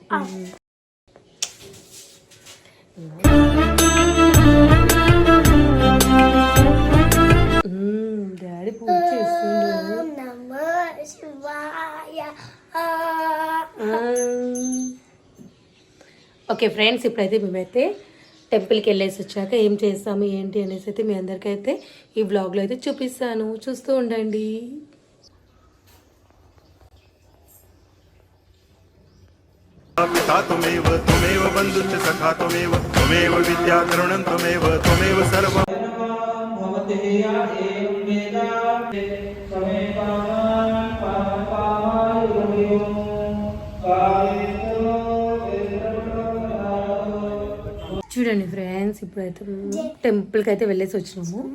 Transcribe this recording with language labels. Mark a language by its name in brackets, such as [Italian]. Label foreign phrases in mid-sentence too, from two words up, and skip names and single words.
[Telugu] డాడీ పూజ చేస్తుండు. [Sanskrit] నమో శివాయ. [English] OK friends, [Telugu] ఇప్పుడైతే మేమైతే టెంపుల్కి వెళ్ళేసి వచ్చాక ఏం చేస్తాము ఏంటి అనేసి అయితే మీ అందరికైతే ఈ బ్లాగ్లో అయితే చూపిస్తాను, చూస్తూ ఉండండి. [Sanskrit] पिता त्वमेव त्वमेव बन्धुश्च सखा त्वमेव त्वमेव विद्या करुणं त्वमेव त्वमेव सर्वं [Telugu] చూడండి ఫ్రెండ్స్, ఇప్పుడైతే టెంపుల్కి అయితే వెళ్ళేసి వచ్చినాము.